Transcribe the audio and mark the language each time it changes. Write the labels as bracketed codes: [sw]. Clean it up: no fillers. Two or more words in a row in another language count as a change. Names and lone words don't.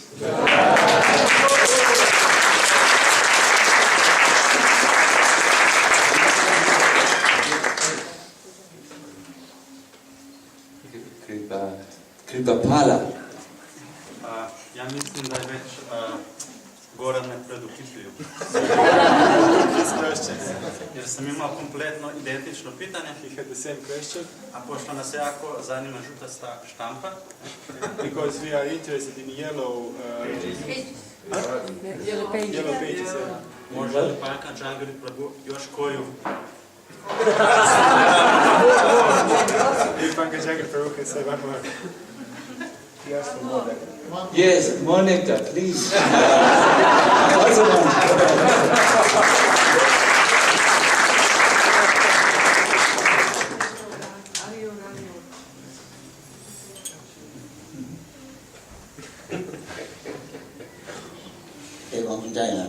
[sr] Kripa Pala. Ja mislim da je već Goran me preduhitrio. Jer sam imao kompletno identično pitanje. [en] He had the same question. [sr] A pošto nas jako zanima žuta štampa. [en] Because we are interested in yellow pages. [sr] Može li Pankajanghri prabhu još koju? [en] If Pankajanghri Prabhu can say one more. Yes, for more than. Yes, more nectar, please. Also one. Okay, one from China.